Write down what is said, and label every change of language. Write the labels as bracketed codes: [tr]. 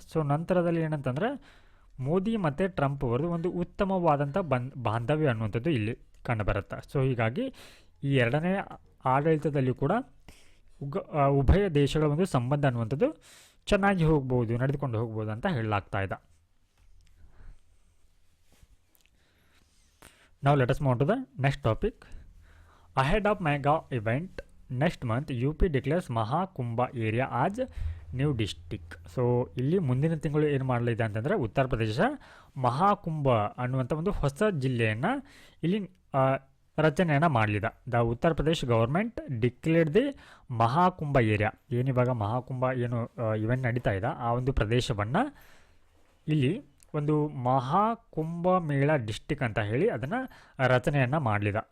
[kn] So ನಂತರದಲ್ಲಿ ಏನಂತಂದರೆ ಮೋದಿ ಮತ್ತು ಟ್ರಂಪ್ ಅವರದ್ದು ಒಂದು ಉತ್ತಮವಾದಂಥ ಬಾಂಧವ್ಯ ಅನ್ನುವಂಥದ್ದು ಇಲ್ಲಿ ಕಂಡುಬರುತ್ತೆ. ಸೊ ಹೀಗಾಗಿ ಈ ಎರಡನೇ ಆಡಳಿತದಲ್ಲಿ ಕೂಡ ಉಭಯ ದೇಶಗಳ ಒಂದು ಸಂಬಂಧ ಅನ್ನುವಂಥದ್ದು ಚೆನ್ನಾಗಿ ಹೋಗ್ಬೋದು, ನಡೆದುಕೊಂಡು ಹೋಗ್ಬೋದು ಅಂತ ಹೇಳಲಾಗ್ತಾ ಇದೆ. [en] Now let us move to the next topic. Ahead of mega event next month, UP declares Mahakumbha area as new district. [kn] So ಇಲ್ಲಿ ಮುಂದಿನ ತಿಂಗಳು ಏನು ಮಾಡಲಿದೆ ಅಂತಂದರೆ ಉತ್ತರ ಪ್ರದೇಶ ಮಹಾಕುಂಭ ಅನ್ನುವಂಥ ಒಂದು ಹೊಸ ಜಿಲ್ಲೆಯನ್ನು ಇಲ್ಲಿ ರಚನೆಯನ್ನು ಮಾಡಲಿದೆ. The Uttar Pradesh government declared the Maha Kumbh area, ಏನಿವಾಗ ಮಹಾಕುಂಭ ಏನು ಇವೆಂಟ್ ನಡೀತಾ ಇದೆ ಆ ಒಂದು ಪ್ರದೇಶವನ್ನು ಇಲ್ಲಿ ಒಂದು ಮಹಾಕುಂಭ ಮೇಳ ಡಿಸ್ಟಿಕ್ ಅಂತ ಹೇಳಿ ಅದನ್ನು ರಚನೆಯನ್ನು ಮಾಡಲಿದೆ.